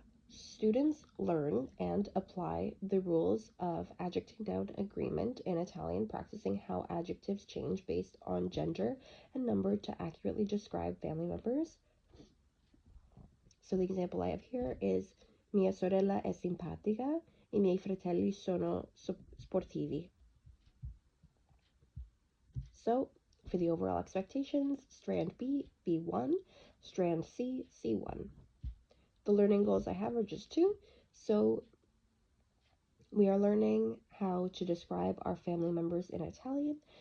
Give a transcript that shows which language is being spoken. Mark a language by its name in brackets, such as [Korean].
[English] Students learn and apply the rules of adjective-noun agreement in Italian, practicing how adjectives change based on gender and number to accurately describe family members. So the example I have here is [Italian] mia sorella è simpatica, I miei fratelli sono sportivi. [English] So for the overall expectations, strand B, B1, strand C, C1. The learning goals I have are just 2. So we are learning how to describe our family members in Italian.